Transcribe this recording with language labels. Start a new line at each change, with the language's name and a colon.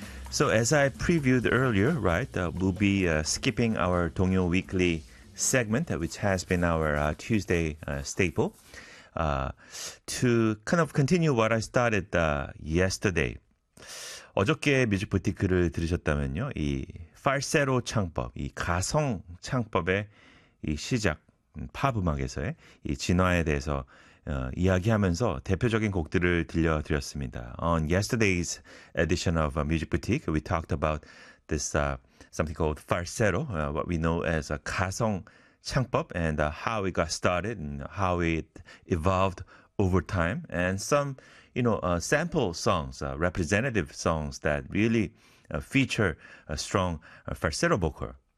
English: So as I previewed earlier, right, we'll be skipping our Dongyo Weekly segment, which has been our Tuesday staple, to kind of continue what I started yesterday.
Korean: 어저께 뮤직 부티크를 들으셨다면요, 이 팔세로 창법, 이 가성 창법의 이 시작, 팝 음악에서의 이 진화에 대해서 이야기하면서 대표적인 곡들을 들려드렸습니다.
English: On yesterday's edition of Music Boutique, we talked about this something called falsetto, what we know as a 가성 창법, and how it got started and how it evolved over time, and some, you know, sample songs, representative songs that really feature a strong falsetto vocal.